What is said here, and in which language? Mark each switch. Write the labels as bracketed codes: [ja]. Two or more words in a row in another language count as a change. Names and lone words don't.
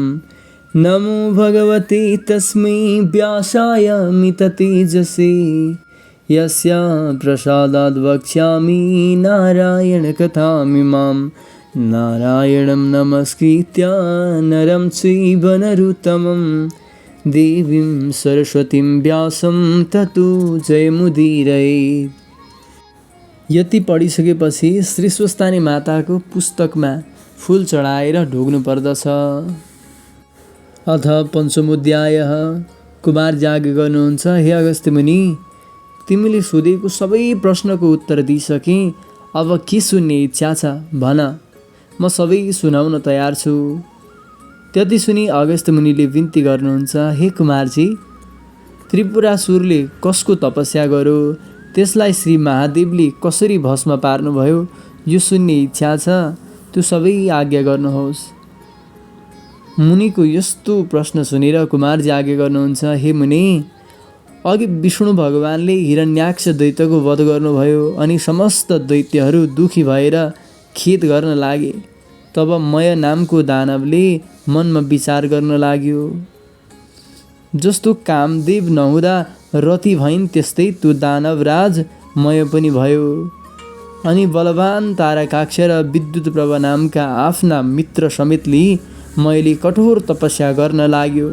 [sa] नमो भगवते तस्मै व्यासाय मिततेजसे यस्य प्रसादाद् वक्ष्यामि नारायणकथामिमां। नारायणं नमस्कृत्य नरं चैव नरोत्तमं देवीं सरस्वतीं व्यासं ततो जयमुदीरये। [ne] यति पढिसकेपछि श्री स्वस्तानी माताको पुस्तकमा फुल चढाएर ढोग्नु पर्दछ। [sa] अथ पञ्चमोऽध्यायः। [ne] कुमार जाग गर्नुहुन्छ। हे अगस्त्य मुनि, तिमीले सोधेको सबै प्रश्नको उत्तर दिइसकेँ। अब के सुन्ने इच्छा छ भन, म सबै सुनाउन तयार छु। त्यति सुनि अगस्त्य मुनिले बिन्ती गर्नुहुन्छ, हे कुमारजी, त्रिपुरासुरले कसको तपस्या गर्यो, त्यसलाई श्री महादेवले कसरी भस्म पार्नुभयो, यो सुन्ने इच्छा छ। त्यो सबै आज्ञा गर्नुहोस्। मुनिको यस्तो प्रश्न सुनेर कुमारजी आज्ञा गर्नुहुन्छ, हे मुनि, अघि विष्णु भगवानले हिरण्याक्ष दैत्यको वध गर्नुभयो अनि समस्त दैत्यहरू दुखी भएर खेद गर्न लागे। तब मय नामको दानवले मनमा विचार गर्न लाग्यो, जस्तो कामदेव नहुँदा रति भइन् त्यस्तै त्यो दानवराज मय पनि भयो। अनि बलवान तारकाक्ष र विद्युत प्रभ नामका आफ्ना मित्र समेत लिई मैले कठोर तपस्या गर्न लाग्यो।